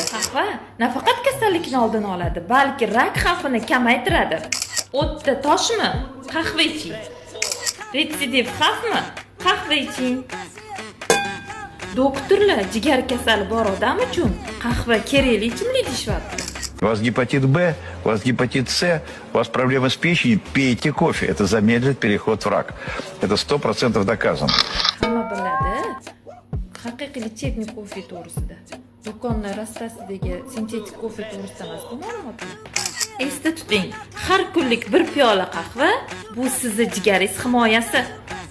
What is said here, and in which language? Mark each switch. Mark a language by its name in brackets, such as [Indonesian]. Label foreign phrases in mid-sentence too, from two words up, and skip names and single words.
[Uzbek] Qahva nafaqat kasallikni oldini oladi, balki rak xavfini kamaytiradi. O'tda toshmi? Qahva iching. Retsidiv xavfmi? Qahva iching. Doktorlar jigar kasali bor odam uchun qahva kerakli ichimlik deyapti. [Russian] У вас гепатит Б, у вас гепатит С, у вас проблемы с печенью, пейте кофе. Это замедлит переход в рак. Это 100% доказано. [Uzbek] Hamma biladi. Haqiqiy chekni kofe to'g'risida. Do'konlar rastasidagi sintetik kofe to'g'risida emas bu ma'lumotlar. Esda tuting, har kunlik bir piyola qahva bu sizni jigaringiz himoyasi.